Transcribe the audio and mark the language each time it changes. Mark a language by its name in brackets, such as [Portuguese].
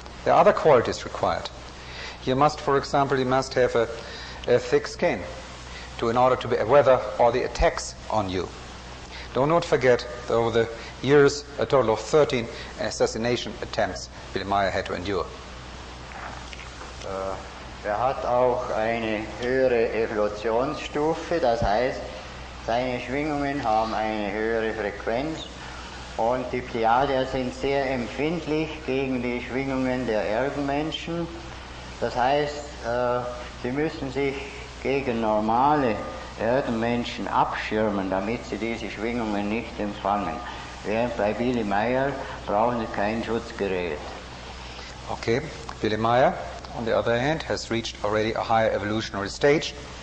[English] There are other qualities required. You must, for example, have a thick skin in order to weather all the attacks on you. Do not forget that over the years, a total of 13 assassination attempts Billy Meier had to endure. [German] Hat auch eine höhere Evolutionsstufe, das heißt, seine Schwingungen haben eine höhere Frequenz, und die Pleiadier sind sehr empfindlich gegen die Schwingungen der Erdenmenschen. Das heißt, sie müssen sich gegen normale Erdenmenschen abschirmen, damit sie diese Schwingungen nicht empfangen. Während bei Billy Meier brauchen sie kein Schutzgerät. [English] Okay, Billy Meier, on the other hand, has reached already a higher evolutionary stage.